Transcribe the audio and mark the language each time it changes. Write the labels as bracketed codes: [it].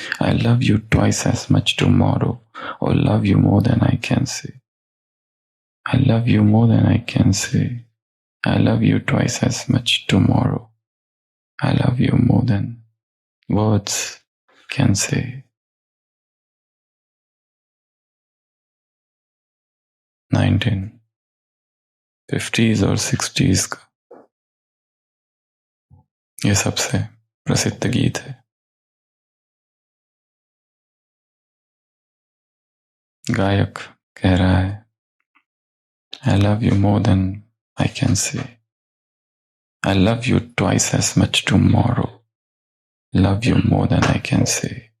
[en] I love you twice as much tomorrow. Oh, love you more than I can say. I love you more than I can say. I love you twice as much tomorrow. I love you more than words can say. [hi] 1950s और 60s का ये सबसे प्रसिद्ध गीत है। गायक कह रहा है, [en] I love you more than I can say. I love you twice as much tomorrow. Love you more than I can say.